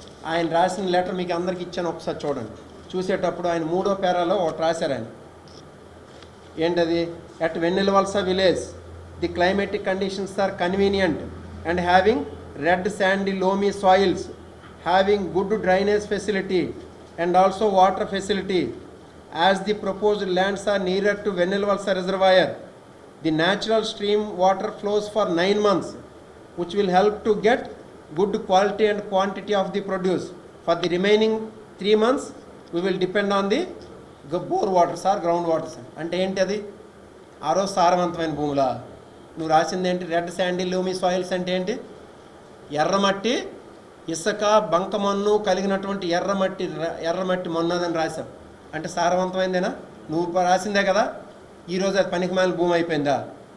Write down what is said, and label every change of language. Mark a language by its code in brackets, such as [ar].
[te] ఆయన రాసిన లెటర్ మీకు అందరికి ఇచ్చాను, ఒకసారి చూడండి. చూసేటప్పుడు ఆయన 3వ పేరాలో ఒకటి రాశారు ఆయన. ఏంటది? [en] At Vennelavalasa village the climatic conditions are convenient and having red sandy loamy soils, having good drainage facility and also water facility. As the proposed lands are nearer to Vennelvalsa reservoir, the natural stream water flows for 9 months, which will help to get good quality and quantity of the produce. For the remaining 3 months, we will depend on the bore waters or ground waters. [te] అంటే ఏంటి అది? ఆరో సారవంతమైన భూములా? నువ్వు రాసింది ఏంటి? Red Sandy loamy soils అంటే ఏంటి? ఎర్రమట్టి ఇసుక బంకమన్ను కలిగినటువంటి ఎర్రమట్టి మొన్నదని రాశావు. అంటే సారవంతమైందేనా? నువ్వు రాసిందే కదా. ఈరోజు అది పనికిమాలిన భూమి అయిపోయిందా?